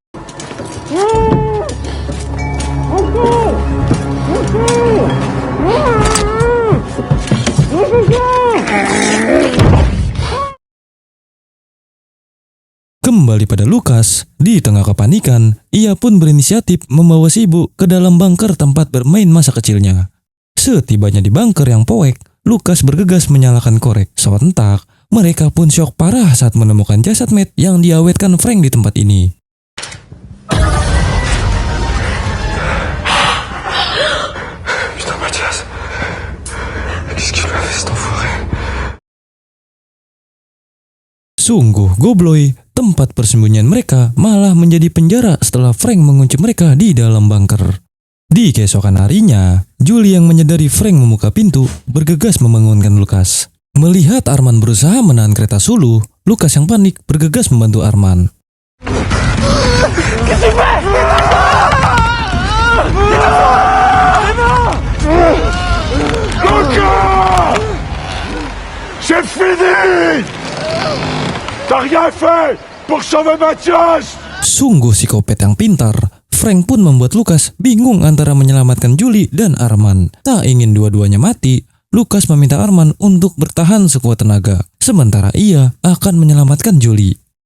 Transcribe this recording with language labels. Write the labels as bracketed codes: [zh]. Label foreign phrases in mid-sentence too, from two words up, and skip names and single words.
[id] Kembali pada Lukas, di tengah kepanikan, ia pun berinisiatif membawa si ibu ke dalam bunker tempat bermain masa kecilnya. Setibanya di bunker yang poek, Lukas bergegas menyalakan korek. Sontak, mereka pun syok parah saat menemukan jasad Matt yang diawetkan Frank di tempat ini. [fr] Putain, Mathias. Qu'est-ce qu'il m'a fait cet enfoiré? [id] Sungguh gobloy, tempat persembunyian mereka malah menjadi penjara setelah Frank mengunci mereka di dalam bunker. Di keesokan harinya, Julie yang menyadari Frank membuka pintu bergegas membangunkan Lukas. Melihat Arman berusaha menahan kereta suluh, Lukas yang panik bergegas membantu Arman. [fr] Lukas! C'est fini! T'as rien fait pour sauver Mathias! [id] Sungguh psikopat yang pintar, Frank pun membuat Lukas bingung antara menyelamatkan Julie dan Arman. Tak ingin dua-duanya mati, Lukas meminta Arman untuk bertahan sekuat tenaga, sementara ia akan menyelamatkan Julie.